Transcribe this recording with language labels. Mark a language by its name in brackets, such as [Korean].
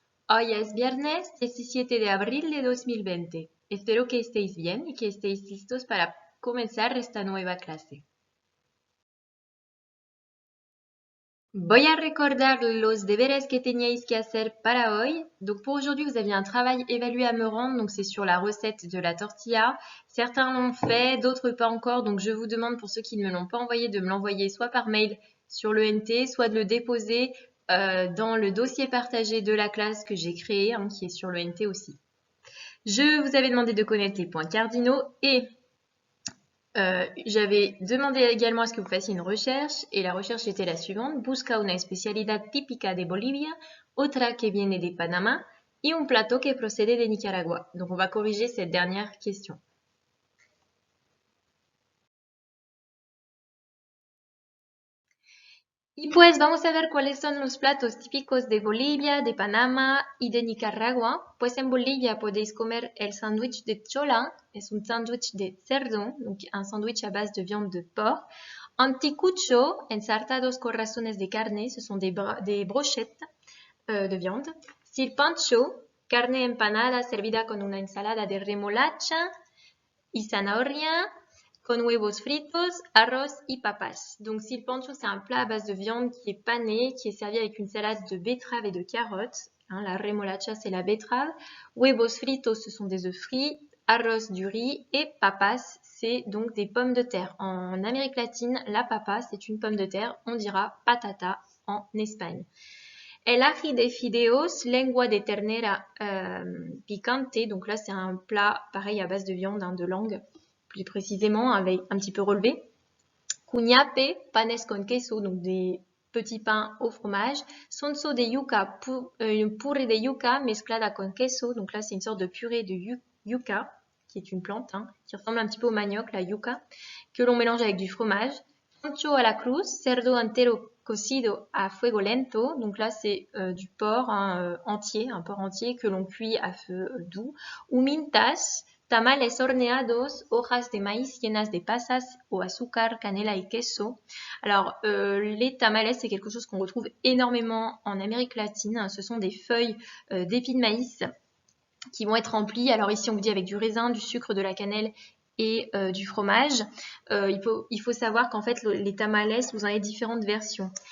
[Spanish] Hoy es viernes 17 de abril de 2020. Espero que estéis bien y que estéis listos para comenzar esta nueva clase. Voy a recordar los deberes que teníais que hacer para hoy. [French] Donc pour aujourd'hui, vous aviez un travail évalué à me rendre. Donc c'est sur la recette de la tortilla. Certains l'ont fait, d'autres pas encore. Donc je vous demande pour ceux qui ne me l'ont pas envoyé de me l'envoyer soit par mail sur le NT, soit de le déposer dans le dossier partagé de la classe que j'ai créé, qui est sur le NT aussi. Je vous avais demandé de connaître les points cardinaux et j'avais demandé également à ce que vous fassiez une recherche et la recherche était la suivante. [Spanish] Busca una especialidad típica de Bolivia, otra que viene de Panama y un plato que procede de Nicaragua. [French] Donc on va corriger cette dernière question. [Spanish] Y pues vamos a ver cuáles son los platos típicos de Bolivia, de Panama y de Nicaragua. Pues en Bolivia podéis comer el sándwich de chola, es un sándwich de cerdo, [French] donc un sándwich à base de viande de porc. Anticucho, [Spanish] ensartados corazones de carne, [French] ce sont des brochettes de viande. [Spanish] Silpancho, carne empanada servida con una ensalada de remolacha y zanahoria, con huevos fritos, arroz y papas. [French] Donc silpancho, c'est un plat à base de viande qui est pané, qui est servi avec une salade de betterave et de carottes. La remolacha, c'est la betterave. Huevos fritos, ce sont des œufs frits. Arroz, du riz. Et papas, c'est donc des pommes de terre. En Amérique latine, la papa, c'est une pomme de terre. On dira patata en Espagne. [Spanish] El ají de fideos, lengua de ternera picante. [French] Donc là, c'est un plat pareil à base de viande, de langue, plus précisément, avec un petit peu relevé. Cuñape, [Spanish] panes con queso, [French] donc des petits pains au fromage. [Spanish] Sonso de yuca, puré de yuca mezclada con queso. [French] Donc là, c'est une sorte de purée de yuca, qui est une plante, qui ressemble un petit peu au manioc, la yuca, que l'on mélange avec du fromage. [Spanish] Chancho a la cruz, cerdo entero cocido a fuego lento. [French] Donc là, c'est du porc entier, un porc entier que l'on cuit à feu doux. [Spanish] Humintas, tamales horneados, hojas de maíz llenas de pasas o azúcar, canela y queso. [French] Alors, les tamales, c'est quelque chose qu'on retrouve énormément en Amérique latine. Ce sont des feuilles d'épis de maïs qui vont être remplies. Alors ici, on vous dit avec du raisin, du sucre, de la cannelle et du fromage. Il faut savoir qu'en fait, les tamales, vous en avez différentes versions.